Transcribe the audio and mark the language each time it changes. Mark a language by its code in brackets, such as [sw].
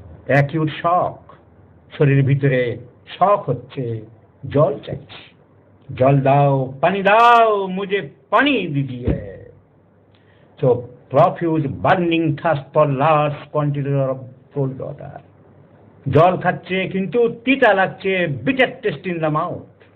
[bn] Acute শক, শরীরের ভিতরে শক হচ্ছে, জল চাইছে, জল দাও, পানি দাও, [hi] মুঝে পানি দিজিয়ে। [en] So profuse burning thirst for large quantity of cold water. [bn] জল খাচ্ছে কিন্তু তিতা লাগছে, [en] bitter taste in the mouth.